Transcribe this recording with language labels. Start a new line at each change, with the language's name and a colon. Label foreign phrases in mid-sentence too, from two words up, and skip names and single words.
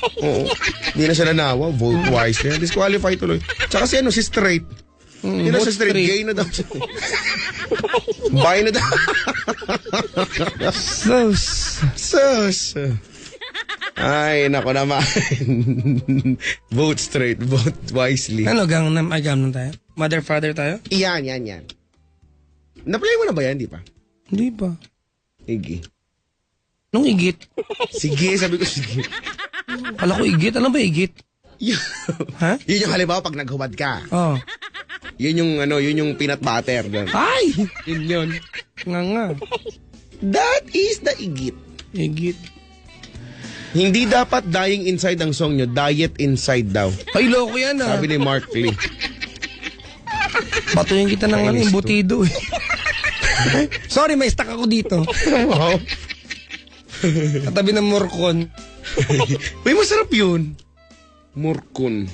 Filipino: Oo. Hindi na siya nanawa.
English: Vote Wisely.
Filipino: Disqualify tuloy. Tsaka si straight. Hindi na vote siya straight. straight. Gay na daw siya. Bi na daw. Sus. Ay, nako naman.
English: Vote straight. Vote wisely.
Filipino: Ano, Gangnam tayo?
English: Mother, father
Filipino: tayo? Yan. Na-play mo na ba yan, di pa? Hindi pa. Sige. Nung igit? Sige, sabi ko sige. Kala ko igit. Alam ba igit? Ha? Yun yung halimbawa pag naghubad ka. Oh. Yun yung peanut butter. Doon. Ay! Yun. Nga.
English: That is the igit.
Filipino: Igit. Hindi dapat
English: dying inside
Filipino: ang song nyo,
English: diet inside
Filipino: daw. Ay, loko yan ah. Sabi ni Mark Lee. Patuyin kita ng Kainis to. embutido eh. Sorry, may stuck ako dito. Wow. Katabi ng morcon. Uy, masarap yun. Murkun.